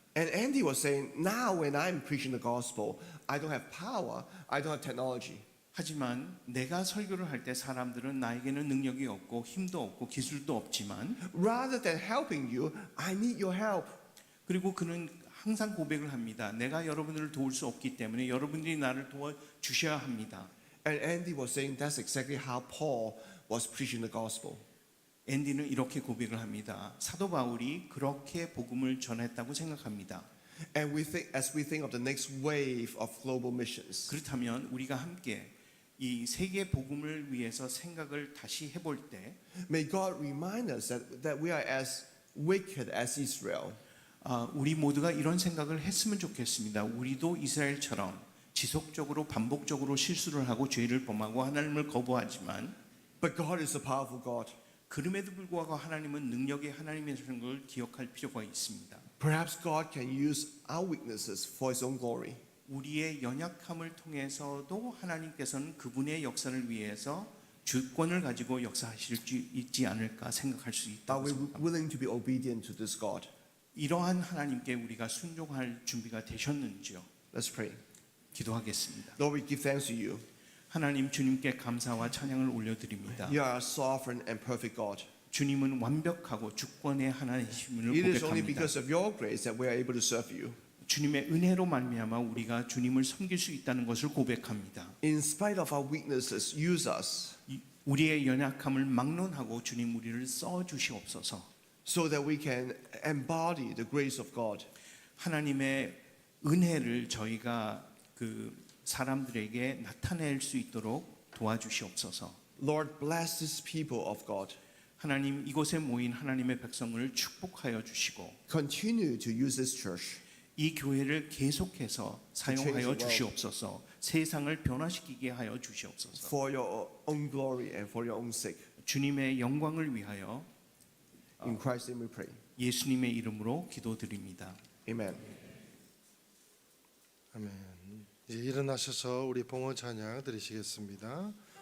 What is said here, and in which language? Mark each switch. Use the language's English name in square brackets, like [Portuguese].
[English] And Andy was saying, now when I'm preaching the gospel, I don't have power, I don't have technology. [Korean] 하지만 내가 설교를 할 때 사람들은 나에게는 능력이 없고 힘도 없고 기술도 없지만 [English] Rather than helping you, I need your help. [Korean] 그리고 그는 항상 고백을 합니다. 내가 여러분들을 도울 수 없기 때문에 여러분들이 나를 도와주셔야 합니다. [English] And Andy was saying that's exactly how Paul was preaching the gospel. [Korean] 앤디는 이렇게 고백을 합니다. 사도 바울이 그렇게 복음을 전했다고 생각합니다. [English] And as we think of the next wave of global missions, [Korean] 그렇다면 우리가 함께 이 세계 복음을 위해서 생각을 다시 해볼 때 [English] may God remind us that we are as wicked as Israel. [Korean] 우리 모두가 이런 생각을 했으면 좋겠습니다. 우리도 이스라엘처럼 지속적으로 반복적으로 실수를 하고 죄를 범하고 하나님을 거부하지만 [English] But God is a powerful God. [Korean] 그럼에도 불구하고 하나님은 능력의 하나님이라는 걸 기억할 필요가 있습니다. [English] Perhaps God can use our weaknesses for His own glory. [Korean] 우리의 연약함을 통해서도 하나님께서는 그분의 역사를 위해서 주권을 가지고 역사하실 수 있지 않을까 생각할 수 [English] Are [Korean] 있다고 [English] we [Korean] 생각합니다. [English] willing to be obedient to this God? [Korean] 이러한 하나님께 우리가 순종할 준비가 되셨는지요? [English] Let's pray. [Korean] 기도하겠습니다. [English] Lord, we give thanks to you. [Korean] 하나님 주님께 감사와 찬양을 올려드립니다. [English] You are a sovereign and perfect God. [Korean] 주님은 완벽하고 주권의 하나님이심을 [English] It is only [Korean] 고백합니다. [English] because of your grace that we are able to serve you. [Korean] 주님의 은혜로 말미암아 우리가 주님을 섬길 수 있다는 것을 고백합니다. [English] In spite of our weaknesses, use us [Korean] 우리의 연약함을 막론하고 주님 우리를 써 주시옵소서. [English] so that we can embody the grace of God. [Korean] 하나님의 은혜를 저희가 그 사람들에게 나타낼 수 있도록 도와주시옵소서. [English] Lord, bless these people of God. [Korean] 하나님, 이곳에 모인 하나님의 백성을 축복하여 주시고 [English] Continue to use this church [Korean] 이 교회를 계속해서 [English] change the [Korean] 사용하여 [English] world. [Korean] 주시옵소서. 세상을 변화시키게 하여 주시옵소서. [English] for your own glory and for your own sake. [Korean] 주님의 영광을 위하여 [English] In Christ's name we pray. [Korean] 예수님의 이름으로 기도드립니다. [English] Amen. [Korean] 아멘. 이제 일어나셔서 우리 봉헌 찬양 드리시겠습니다.